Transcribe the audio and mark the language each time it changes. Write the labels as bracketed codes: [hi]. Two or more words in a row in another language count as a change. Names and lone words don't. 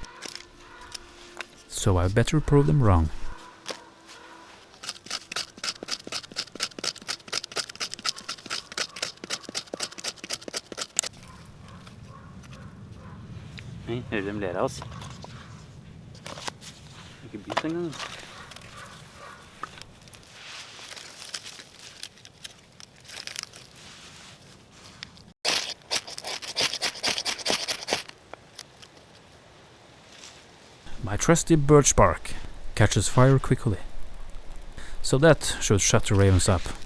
[en] So I better prove them wrong. [no] Hei, hører de ler av oss? Ikke bit engang. [en] My trusty birch bark catches fire quickly, so that should shut the ravens up.